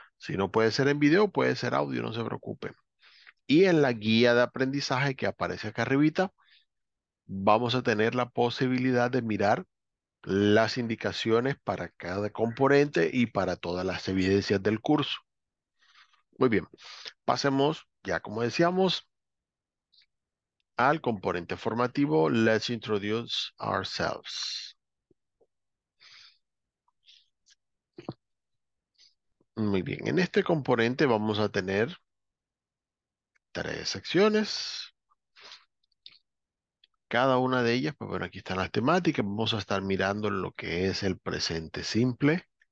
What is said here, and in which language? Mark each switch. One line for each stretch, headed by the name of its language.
Spanish: Si no puede ser en video, puede ser audio, no se preocupen. Y en la guía de aprendizaje que aparece acá arribita, vamos a tener la posibilidad de mirar las indicaciones para cada componente y para todas las evidencias del curso. Muy bien, pasemos, ya como decíamos, al componente formativo.
English: Let's introduce ourselves.
Spanish: Muy bien, en este componente vamos a tener tres secciones. Cada una de ellas, pues bueno, aquí están las temáticas. Vamos a estar mirando lo que es el presente simple.